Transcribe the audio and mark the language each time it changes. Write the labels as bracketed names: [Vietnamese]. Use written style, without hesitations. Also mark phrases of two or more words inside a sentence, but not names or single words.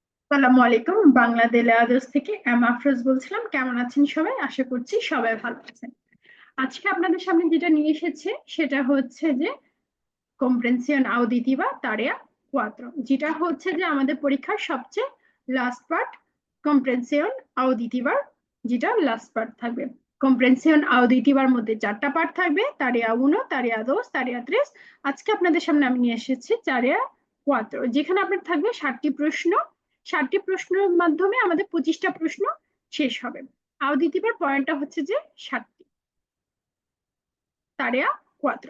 [Bangla] আসসালামু আলাইকুম। বাংলা দেলে আদর্শ থেকে আফরোজ বলছিলাম। কেমন আছেন সবাই? আশা করছি সবাই ভালো আছেন। আজকে আপনাদের সামনে যেটা নিয়ে এসেছে সেটা হচ্ছে যে [Spanish] comprensión auditiva tarea 4, [Bangla] যেটা হচ্ছে যে আমাদের পরীক্ষার সবচেয়ে [English] last part. [Spanish] comprensión auditiva, [Bangla] যেটা [English] last part [Bangla] থাকবে। [Spanish] comprensión auditiva [Bangla] মধ্যে চারটা পার্ট থাকবে: [Spanish] tarea 1, tarea 2, tarea 3। [Bangla] আজকে আপনাদের সামনে আমি নিয়ে এসেছি tarea 4, যেখানে আপনার থাকবে 60টি প্রশ্ন। 60টি প্রশ্নের মাধ্যমে আমাদের 25টা প্রশ্ন শেষ হবে। auditiva পয়েন্টটা হচ্ছে যে 60টি। tarea 4।